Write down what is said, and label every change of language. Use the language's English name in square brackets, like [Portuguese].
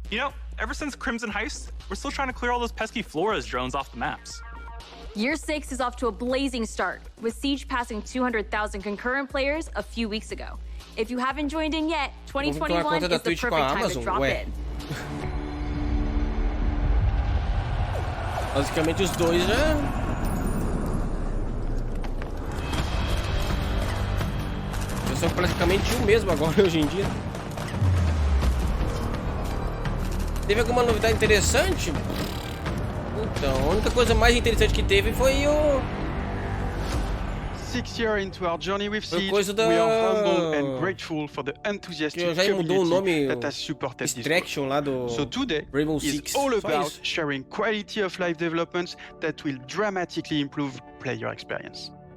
[English] You know, ever since Crimson Heist, we're still trying to clear all those pesky Flores drones off the maps. Year 6 is off to a blazing start, with Siege passing 200,000 concurrent players a few weeks ago. If you haven't joined in yet, 2021 is the perfect time to drop in. [Portuguese] Basicamente os dois já são praticamente o mesmo agora hoje em dia. Teve alguma novidade interessante? Então, a única coisa mais interessante que teve foi [English] 6 years into our journey with Siege, we are humble and grateful for the enthusiastic community that has supported this work. So today is all about sharing quality of life developments that will dramatically improve player experience.